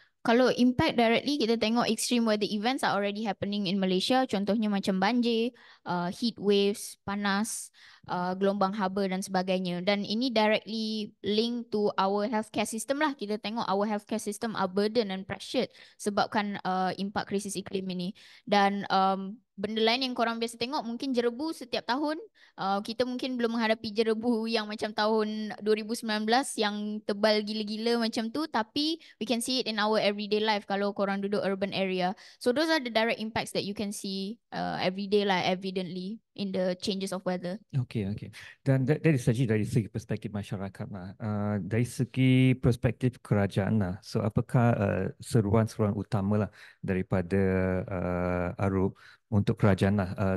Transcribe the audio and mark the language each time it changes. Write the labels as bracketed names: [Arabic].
[Malay] Kalau [English] impact directly, [Malay] kita tengok [English] extreme weather events are already happening in Malaysia. [Malay] Contohnya macam banjir, heat waves, panas, gelombang haba dan sebagainya. Dan ini [English] directly linked to our healthcare system lah. [Malay] Kita tengok [English] our healthcare system are burdened and pressured [Malay] sebabkan impak krisis iklim ini. Dan benda lain yang korang biasa tengok mungkin jerebu setiap tahun. Kita mungkin belum menghadapi jerebu yang macam tahun 2019 yang tebal gila-gila macam tu, tapi [English] we can see it in our everyday life [Malay] kalau korang duduk urban area. [English] So those are the direct impacts that you can see everyday lah, evidently in the changes of weather. Okay. [Malay] Dan dari segi perspektif masyarakat lah. Dari segi perspektif kerajaan lah. So apakah seruan-seruan utama lah daripada Arum untuk kerajaan lah.